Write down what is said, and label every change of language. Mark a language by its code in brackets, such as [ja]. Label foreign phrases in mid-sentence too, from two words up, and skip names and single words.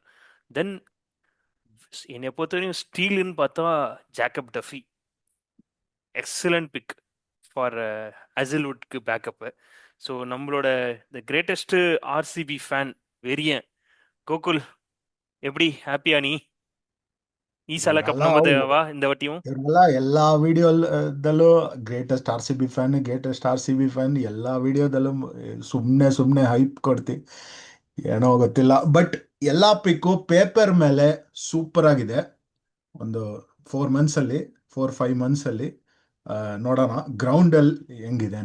[ta] தென் என்னை பொறுத்தவரையும் ஸ்டீலுன்னு பார்த்தா ஜேக்கப் டஃபி, [en] excellent pick for [ta] அசில்வுட்க்கு பேக்கப்பு. ஸோ நம்மளோட [en] the greatest RCB fan [ta] வெறியன் கோகுல், எப்படி ஹாப்பியா நீ? [kn] ಈ ಸಲ ಕಪ್ ಇವರೆಲ್ಲ [ta] நம்மதுவா இந்த வாட்டியும்? [kn] ಇವರೆಲ್ಲ ಎಲ್ಲಾ ವಿಡಿಯೋದಲ್ಲೂ [en] greatest RCB fan, greatest RCB fan, [kn] ಎಲ್ಲಾ ವಿಡಿಯೋದಲ್ಲೂ ಸುಮ್ಮನೆ ಸುಮ್ಮನೆ ಹೈಪ್ ಕೊಡ್ತಿ. ಏನೋ ಗೊತ್ತಿಲ್ಲ, ಬಟ್ ಎಲ್ಲಾ ಪಿಕ್ಕು ಪೇಪರ್ ಮೇಲೆ ಸೂಪರ್ ಆಗಿದೆ. ಒಂದು 4 ಮಂತ್ಸ್ ಅಲ್ಲಿ, 4-5 ಮಂತ್ಸ್ ಅಲ್ಲಿ ನೋಡೋಣ ಗ್ರೌಂಡ್ ಅಲ್ಲಿ ಹೆಂಗಿದೇನೋ.